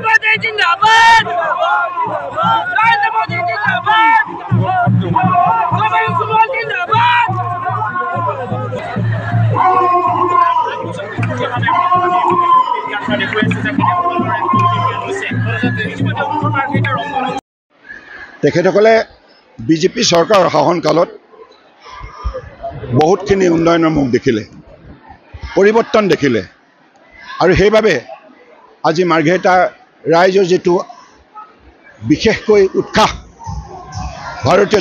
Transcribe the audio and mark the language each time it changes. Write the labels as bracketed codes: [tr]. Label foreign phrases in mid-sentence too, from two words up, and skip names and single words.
[hi] मोदी जिंदाबाद नरेंद्र मोदी जिंदाबाद कमल सुमन जिंदाबाद [as] তেখেতসকলে বিজেপি চৰকাৰৰ শাসনকালত বহুতখিনি উন্নয়নৰ মুখ দেখিলে পৰিৱৰ্তন দেখিলে আৰু সেইবাবে আজি মাৰ্ঘেৰিটা ৰাইজৰ যেটো বিশেষকৈ উৎসাহ ভাৰতীয়